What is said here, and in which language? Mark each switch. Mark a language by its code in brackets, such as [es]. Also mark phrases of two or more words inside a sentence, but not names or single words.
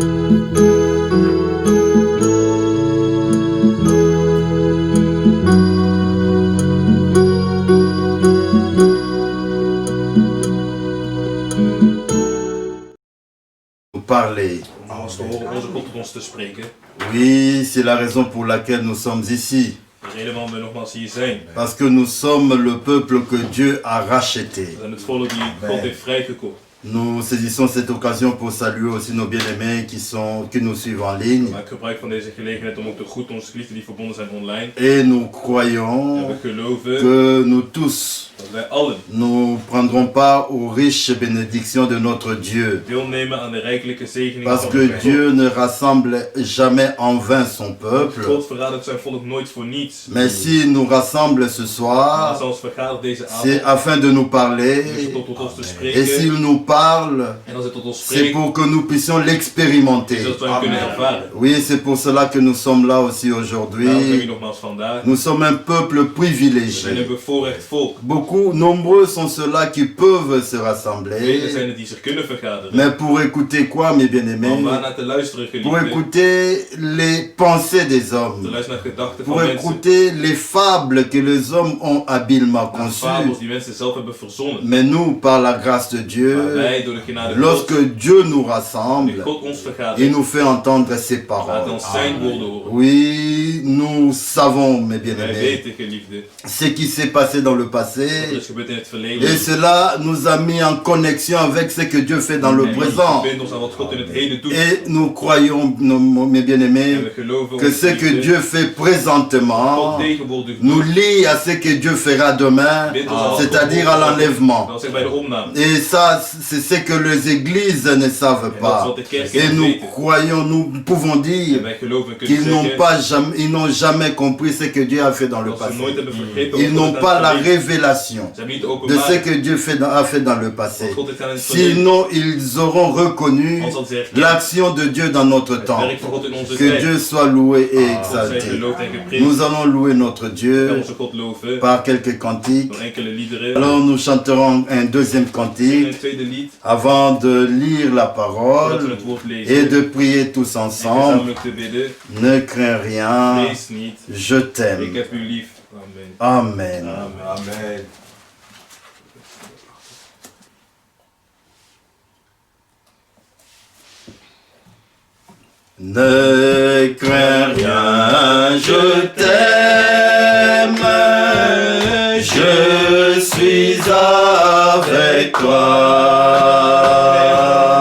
[fr] Parler. [nl] Onze God tot ons te spreken. [fr] Oui, c'est la raison pour laquelle nous sommes ici. [nl] De reden waarom we nogmaals hier zijn. [fr] Parce que nous sommes le peuple que Dieu a racheté. [nl] We zijn het volk die God heeft vrijgekocht. [fr] Nous saisissons cette occasion pour saluer aussi nos bien-aimés qui nous suivent en ligne. [nl] We maken gebruik van deze gelegenheid om ook te groeten onze geliefden die verbonden zijn online. [fr] Et nous [nl] En [fr] croyons [nl] we geloven [fr] que nous tous, [nl] dat wij allen [fr] nous prendrons part aux riches bénédictions de notre Dieu. [nl] deelnemen aan de rijkelijke zegeningen [fr] Parce [nl] van [fr] que [nl] onze God. [fr] Dieu ne rassemble jamais en vain son peuple. [nl] God verradert zijn volk nooit voor niets. [fr] Mais s'il nous rassemble ce [nl] Maar [fr] soir, [nl] als ons vergadert deze [fr] c'est [nl] avond, [fr] afin de nous parler. [nl] is het om tot ons te [fr] Et s'il [nl] spreken. [fr] nous parle, [nl] En als het tot ons [fr] c'est [nl] spreekt, [fr] pour que nous puissions [nl] is [fr] l'expérimenter. [nl] dat we hem kunnen ervaren. [fr] Oui, c'est pour cela que nous sommes là aussi [nl] Daarom zijn we [fr] aujourd'hui. [nl] nogmaals vandaag. [fr] Nous sommes un peuple [nl] We zijn [fr] privilégié. [nl] een bevoorrecht volk. [fr] Nombreux sont ceux-là qui peuvent se [nl] Velen [fr] rassembler. [nl] zijn er die zich kunnen vergaderen. [fr] Mais pour écouter quoi, mes [nl] Maar om [fr] bien-aimés? [nl] waarnaar te luisteren, [fr] Pour [nl] geliefden. [fr] écouter les pensées des [nl] Te [fr] hommes. [nl] luisteren naar gedachten [fr] Pour [nl] van mensen. [fr] écouter les fables que les hommes ont habilement [nl] Naar [fr] conçues. [nl] fabels die mensen zelf hebben verzonnen. [fr] Mais nous, par la grâce de [nl] Maar [fr] Dieu, [nl] wij, door de genade God, [fr] lorsque Dieu nous [nl] die [fr] rassemble, [nl] God ons [fr] il [nl] vergadert, [fr] nous fait entendre ses [nl] laat [fr] paroles. [nl] ons zijn woorden horen. [fr] Oui, nous savons, mes [nl] Wij [fr] bien-aimés, [nl] weten, geliefden, [fr] ce qui s'est passé dans le [nl] wat er [fr] passé. [nl] is gebeurd in het [fr] Et [nl] verleden. [fr] cela nous a mis en connexion avec ce que Dieu fait dans le [nl] En die [fr] présent. [nl] verbindt ons aan wat God in het heden doet. [fr] Et nous croyons, mes [nl] En [fr] bien-aimés, [nl] we geloven [fr] que [nl] ons, [fr] ce que [nl] geliefden, [fr] Dieu fait [nl] God [fr] présentement [nl] tegenwoordig [fr] nous [nl] doet. [fr] lie à ce que Dieu fera demain, [nl] Bindt ons aan wat God [fr] c'est-à-dire à l'enlèvement. [nl] Dat zegt bij de opname. [fr] Et ça, c'est ce que les églises ne savent [nl] En dat is [fr] pas. [nl] wat de kerk [fr] Et [nl] niet [fr] nous [nl] weten. [fr] croyons, nous pouvons [nl] En [fr] dire [nl] wij geloven, kunnen [fr] qu'ils n'ont [nl] zeggen, [fr] pas jamais, ils n'ont jamais compris ce que Dieu a fait dans le [nl] dat ze [fr] passé. [nl] nooit hebben vergeten [fr] Ils [nl] wat God [fr] n'ont [nl] heeft [fr] pas la [nl] gedaan. [fr] révélation [nl] Ze hebben niet [fr] de ce [nl] openbaar [fr] que Dieu a fait dans le passé. [nl] wat God heeft gedaan in het verleden. [fr] Sinon, ils auront reconnu [nl] Anders hadden ze herkend [fr] l'action de Dieu dans notre [nl] het [fr] temps. [nl] werk van God in onze [fr] Que [nl] tijd. [fr] Dieu soit loué et [nl] God zij [fr] exalté. [nl] geloofd en geprezen. [fr] Nous allons louer notre [nl] We gaan [fr] Dieu [nl] onze God loven [fr] par quelques cantiques. [nl] door enkele liederen. [fr] Alors nous chanterons un deuxième [nl] We zingen [fr] cantique [nl] een tweede lied [fr] avant de lire la [nl] voordat we [fr] parole [nl] het woord [fr] et [nl] lezen. [fr] de prier tous [nl] En [fr] ensemble. [nl] gezamenlijk te bidden. [fr] Ne crains rien, [nl] Vrees niet. [fr] je [nl] Ik [fr] t'aime. [nl] heb u lief. [fr] Amen. [nl] Amen. [fr] Amen. Ne crains rien, je t'aime, je suis avec toi.